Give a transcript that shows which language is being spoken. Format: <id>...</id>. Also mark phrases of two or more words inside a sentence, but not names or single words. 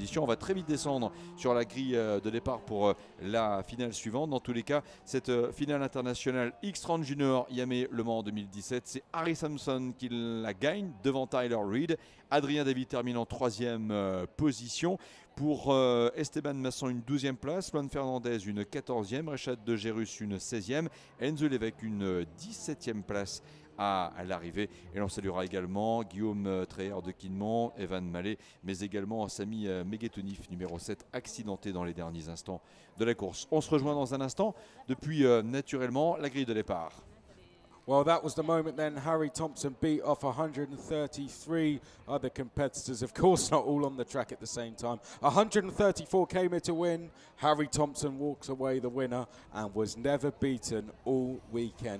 <fr>On va très vite descendre sur la grille de départ pour la finale suivante. Dans tous les cas, cette finale internationale X30 Junior Miami Le Mans 2017, c'est Harry Thompson qui la gagne devant Tyler Reid. Hadrien David termine en 3e position. Pour Esteban Masson, une 12e place. Juan Fernandez, une 14e. Rechad de Gérus, une 16e. Enzo Lévesque, une 17e place à l'arrivée. Et l'on saluera également Guillaume Treher de Quinmont, Evan Mallet, mais également Sami Megetonif, numéro 7, accidenté dans les derniers instants de la course. On se rejoint dans un instant depuis naturellement la grille de départ.</fr> <en>Well, that was the moment then. Harry Thompson beat off 133 other competitors. Of course, not all on the track at the same time. 134 came here to win. Harry Thompson walks away the winner and was never beaten all weekend.</en>